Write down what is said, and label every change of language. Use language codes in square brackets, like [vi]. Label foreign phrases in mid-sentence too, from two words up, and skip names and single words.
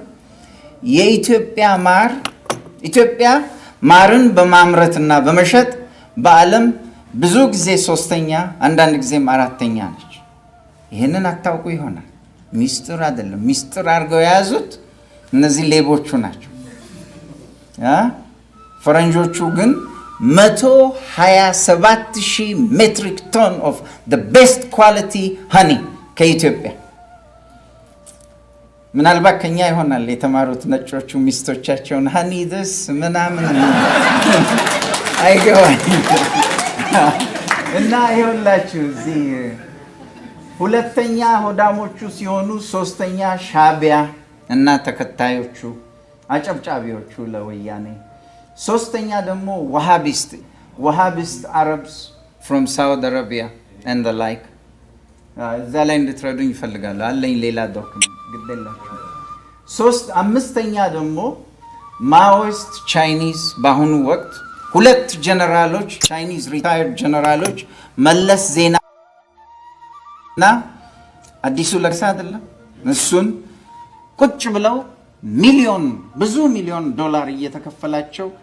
[am] የኢትዮጵያ ማር ኢትዮጵያ ማርን በማምረትና በመሸጥ በዓለም ብዙ ጊዜ 3ኛ አንዳንድ ጊዜም 4ኛ ነች። ይሄንን አታውቁ ይሆናል። ሚስጥር አይደለም። ሚስጥር አድርገው የያዙት እነዚህ ሌቦቹ ናቸው። ፈረንጆቹ ግን 127,000 [en] metric ton of the best quality honey [am] ከኢትዮጵያ ምናልባት ከኛ ይሆናል የተማሩት ነጮቹ ሚስቶቻቸውን [en] honey this [am] ምናምን አይገባኝ እና ይኸውላችሁ እዚህ ሁለተኛ ሆዳሞቹ ሲሆኑ 3ኛ ሻቢያ እና ተከታዮቹ አጨብጫቢዎቹ ለወያኔ [en] 3ኛ ደግሞ Wahhabist Arabs from Saudi Arabia and the like [am] እዛ ላይ እንድትረዱኝ ይፈልጋሉ። አለኝ ሌላ ዶክመንት ግዴላችሁ። 5ኛ ደግሞ [en] Maoist Chinese [am] በአሁኑ ወቅት 2 ጀነራሎች [en] Chinese retired [am] ጀነራሎች መለስ ዜና እና አዲሱ ለቅሳ አይደለም እሱን ቁጭ ብለው ብዙ ሚሊዮን ዶላር እየተከፈላቸው